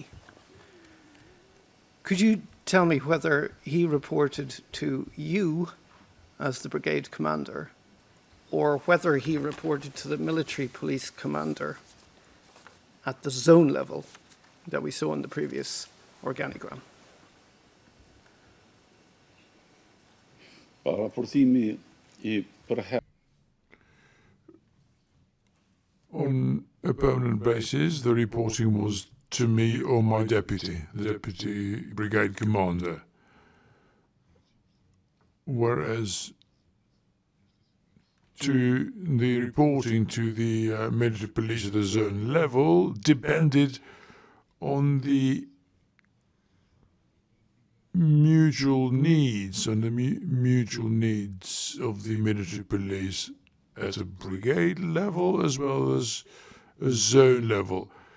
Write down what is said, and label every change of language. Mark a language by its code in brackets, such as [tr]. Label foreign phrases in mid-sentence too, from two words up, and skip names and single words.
[en] Could you tell me whether he reported to you as the brigade commander, or whether he reported to the military police commander at the zone level that we saw in the previous organigram? [sq] Raportimi I përhershëm [en] On a permanent basis, the reporting was to me or my deputy, the deputy brigade commander. Whereas to the reporting to the military police at the zone level depended on the mutual needs of the military police at a brigade level as well as a zone level.